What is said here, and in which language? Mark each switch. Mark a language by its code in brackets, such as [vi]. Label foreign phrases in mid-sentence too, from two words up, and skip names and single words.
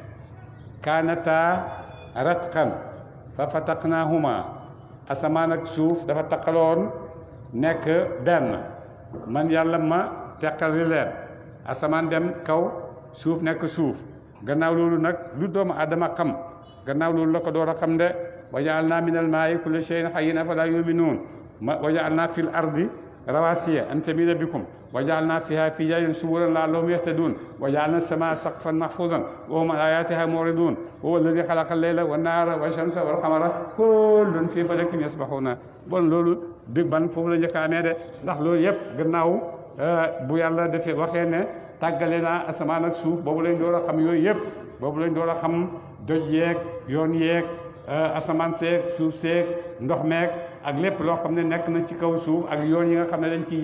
[ar] كانتا رتقا ففتقناهما [wo] asamaan ak suuf dafa taqaloon nekk benn man yàlla ma teqali leen asamaan dem kaw suuf nekk suuf gannaaw loolu nag lu doomu adama xam gannaaw loolu la ko door a xam de [ar] وجعلنا من الماء كل شيء حي أفلا يؤمنون وجعلنا في الأرض رواسي أن تميد بهم وجعلنا فيها فجاجا سبلا لعلهم يهتدون وجعلنا السماء سقفا محفوظا وهم عن آياتها معرضون وهو الذي خلق الليل والنهار والشمس والقمر كل في فلك يسبحون bon [wo] loolu Big Bang foofu la njëkk a amee de ndax loolu yëpp gannaaw bu yàlla defee waxee ne tàggale naa asamaan ak suuf boobu lañ door a xam yooyu yëpp boobu lañ door a xam doj yeeg yoon yeeg asamaan seeg suuf seeg ndox meeg ak lépp loo xam ne nekk na ci kaw suuf ak yoon yi nga xam ne dañ ciy